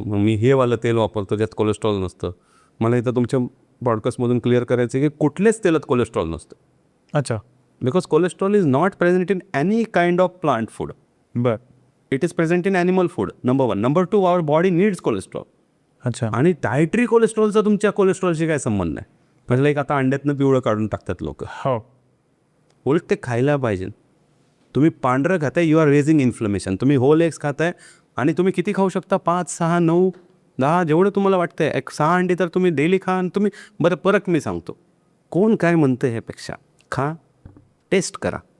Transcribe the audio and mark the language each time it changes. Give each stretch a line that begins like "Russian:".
Marathi: मग मी हे वालं तेल वापरतो ज्यात कोलेस्ट्रॉल नसतं. मला इथं तुमच्या पॉडकास्टमधून क्लिअर करायचं आहे की कुठल्याच तेलात कोलेस्ट्रॉल नसतं. अच्छा.
English: Because cholesterol is not present in any kind of plant food.
Marathi: बर.
English: It is present in animal food, number 1. Number 2, our body needs cholesterol.
Marathi: अच्छा. आणि डायटरी कोलेस्ट्रॉलचा तुमच्या कोलेस्ट्रॉलशी काय संबंध नाही. म्हणजे लाईक आता अंड्यातनं पिवळं काढून टाकतात लोक. हो. उलट ते खायला पाहिजे. तुम्ही पांढरं खाताय,
English: You are raising inflammation.
Marathi: तुम्ही होल एग्स खाताय, आणि तुम्ही किती खाऊ शकता? 5, 6, 9. जेवढं तुम्हाला वाटतंय 6 अंडी तर तुम्ही डेली खा. आणि तुम्ही बरं परत मी सांगतो, कोण काय म्हणतं ह्यापेक्षा खा, टेस्ट करा.